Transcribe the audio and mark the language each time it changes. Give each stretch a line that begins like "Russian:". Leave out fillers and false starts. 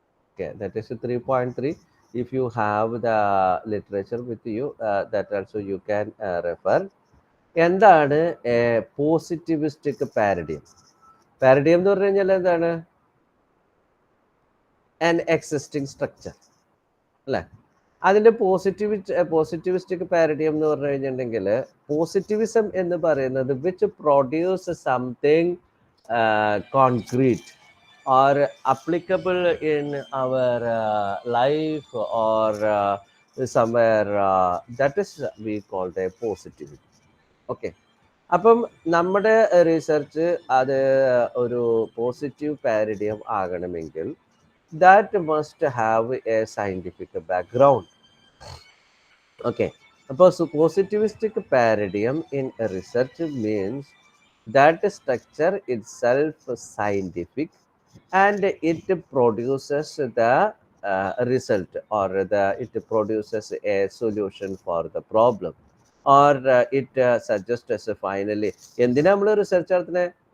English: Okay, that is 3.3. if you have the literature with you, that also you can refer.
Malayalam: എന്താണ് positivistic പാരഡിയം? പാരഡിയം എന്ന് പറഞ്ഞു കഴിഞ്ഞാൽ എന്താണ്?
English: an existing structure
Malayalam: അല്ലേ? അതിൻ്റെ
English: positivistic paradigm
Malayalam: എന്ന് പറഞ്ഞു കഴിഞ്ഞിട്ടുണ്ടെങ്കിൽ
English: positivism
Malayalam: എന്ന് പറയുന്നത്
English: Which produce something concrete or applicable in our life or somewhere, that is we called a positivity. Okay,
Malayalam: അപ്പം നമ്മുടെ
English: research
Malayalam: അത് ഒരു
English: positive paradigm
Malayalam: ആകണമെങ്കിൽ
English: that must have a scientific background. Okay,
Malayalam: അപ്പോൾ
English: positivistic paradigm in research means that structure itself scientific and it produces the result or it produces a solution for the problem or it suggests as a finally
Malayalam: എന്തിനാ നമ്മൾ research നടത്തുന്നത്?